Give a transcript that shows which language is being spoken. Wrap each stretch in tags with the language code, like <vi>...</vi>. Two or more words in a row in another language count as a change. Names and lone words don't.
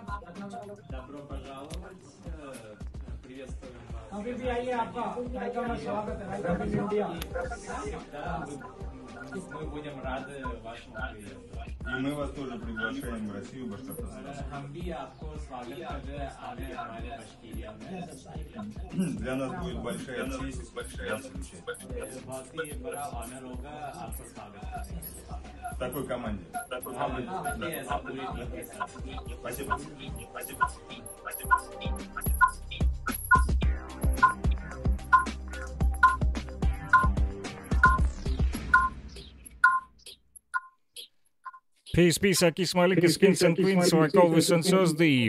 <ru>Добро пожаловать. Приветствуем вас.</ru> <hi>अभी भी आइए आपका कार्यक्रम में स्वागत है इंडिया</hi> <ru>Всегда мы будем рады вашему приезду. И мы вас тоже приглашаем в Россию, Башкортостан.</ru> <hi>हम भी आपको स्वागत कर रहे हैं आने हमारे बश्कीरिया में.</hi> <ru>Для нас будет большая честь вас встречать.</ru> <hi>बहुत ही बड़ा ऑनर होगा आपको स्वागत करने.</hi> <ru>В такой команде.</ru> <hi>हम भी ऐसा पूरी टीम के साथ.</hi> <ru>Спасибо.</ru> <en>Peace, Akis Malikis, Kings and Queens, like always on Thursday.</en>